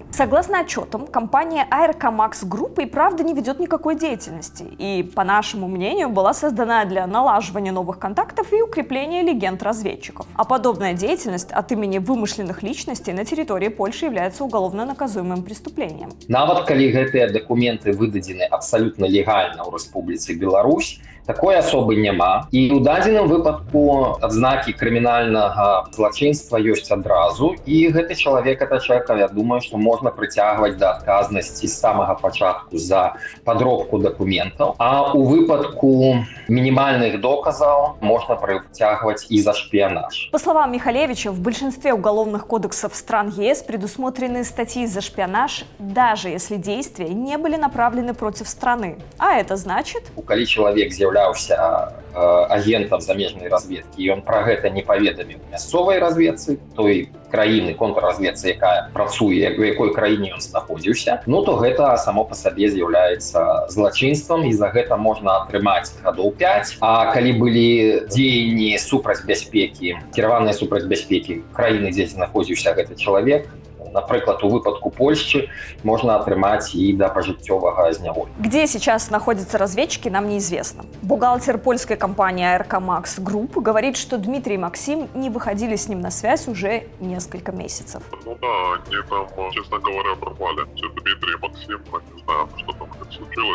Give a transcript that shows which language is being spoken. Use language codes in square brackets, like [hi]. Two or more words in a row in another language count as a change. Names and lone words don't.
[ru] Согласно отчетам, компания ARK Max Group и правда не ведет никакой деятельности. И, по нашему мнению, была создана для налаживания новых контактов и укрепления легенд разведчиков. А подобная деятельность от имени вымышленных личностей на территории Польши является уголовно наказуемым преступлением. [be] Нават калі гэтыя дакументы выдадзены абсалютна легальна ў Рэспубліцы Беларусь, такой асобы няма. І ў дадзеным выпадку адзнакі крымінальнага злачынства ёсць адразу. І гэты чалавек, это чалавека, я думаю, што можна прыцягваць да адказнасці з самага пачатку за падробку дакументаў. А ў выпадку мінімальных доказаў можна прыцягваць і за шпіянаж. [ru] По словам Михалевича, в большинстве уголовных кодексов стран ЕС предусмотрены статьи за шпионаж, даже если действия не были направлены против страны. А это значит... [be] Калі чалавек з'яўляўся агентам замежнай разведкі, і ён пра гэта не паведаміў мясцовай разведцы, той краіны, контрразведцы, якая працуе, у якой краіне ён знаходзіўся, ну то гэта само па сабе з'яўляецца злачынствам, і за гэта можна атрымаць гадоў 5. А калі былі дзеянні супраць бяспекі, кіраваныя супраць бяспекі краіны, дзе знаходзіўся гэты чалавек, [ru] например, у выпадку Польши можно отрымать и до пожиттєвого зняволення. Где сейчас находятся разведчики, нам неизвестно. Бухгалтер польской компании ARK Max Group говорит, что Дмитрий и Максим не выходили с ним на связь уже несколько месяцев. Ну да, они там, честно говоря, пропали. Дмитрий и Максим, не знаю, что там случилось.